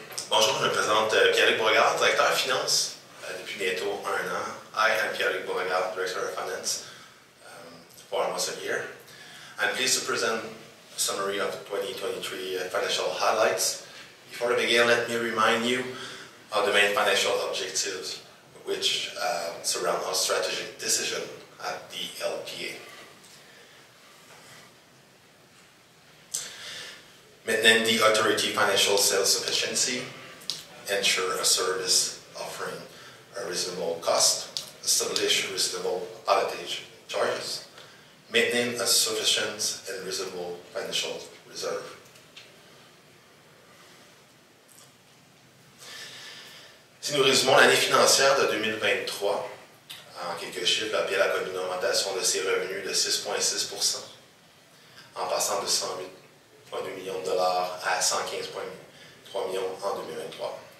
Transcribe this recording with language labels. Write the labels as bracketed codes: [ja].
[fr] Bonjour, je me présente Pierre-Luc Beauregard, directeur de finance depuis bientôt 1 an. [en] I am Pierre-Luc Beauregard, Director of Finance for almost a year. I'm pleased to present a summary of the 2023 financial highlights. Before I begin, let me remind you of the main financial objectives which surround our strategic decision at the LPA. Maintain the authority financial self-sufficiency, ensure a service offering a reasonable cost, establish reasonable pilotage charges, maintain a sufficient and reasonable financial reserve. [fr] Si nous résumons l'année financière de 2023, en quelques chiffres, l'APL a connu une augmentation de ses revenus de 6,6%, en passant de 108,2 millions de dollars à 115,3 millions en 2023.